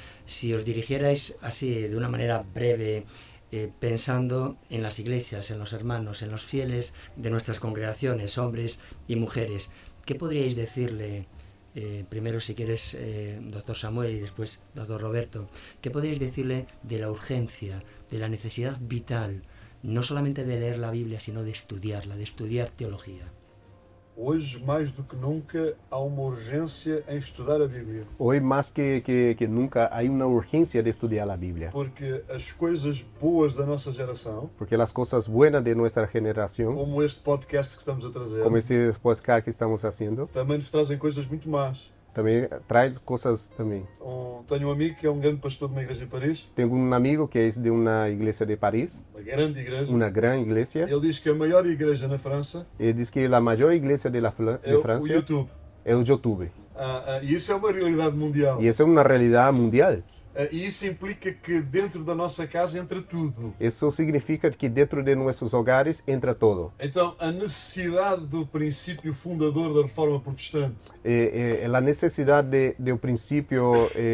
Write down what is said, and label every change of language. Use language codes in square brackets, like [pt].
[es] Si os dirigierais así, de una manera breve, pensando en las iglesias, en los hermanos, en los fieles de nuestras congregaciones, hombres y mujeres, ¿qué podríais decirle? Primero, si quieres, doctor Samuel, y después, doctor Roberto, ¿qué podríais decirle de la urgencia, de la necesidad vital, no solamente de leer la Biblia, sino de estudiarla, de estudiar teología? [pt] Hoje, mais do que nunca, há uma urgência em estudar a Bíblia. [es] Hoy más que nunca hay una urgencia de estudiar la Biblia. [pt] Porque as coisas boas da nossa geração, [es] Porque las cosas buenas de nuestra generación, [pt] como este podcast que estamos a trazer, [es] como ese podcast que estamos haciendo, [pt] também nos trazem coisas muito más. [es] también trae cosas también. [pt] Tenho um amigo que é um grande pastor de uma igreja em Paris, [es] Tengo un amigo que es de una iglesia de París, [pt] uma grande igreja. [es] una gran iglesia. [pt] Ele diz que a maior igreja na França [es] Él dice que la mayor iglesia de [pt] é o [es] Francia [pt] YouTube. [es] es el YouTube. [pt] E isso é uma realidade mundial. [es] Y eso es una realidad mundial. [pt] E isso implica que dentro da nossa casa entra tudo. [es] Eso significa que dentro de nuestros hogares entra todo. [pt] Então, a necessidade do princípio fundador da reforma protestante, [es] La necesidad del principio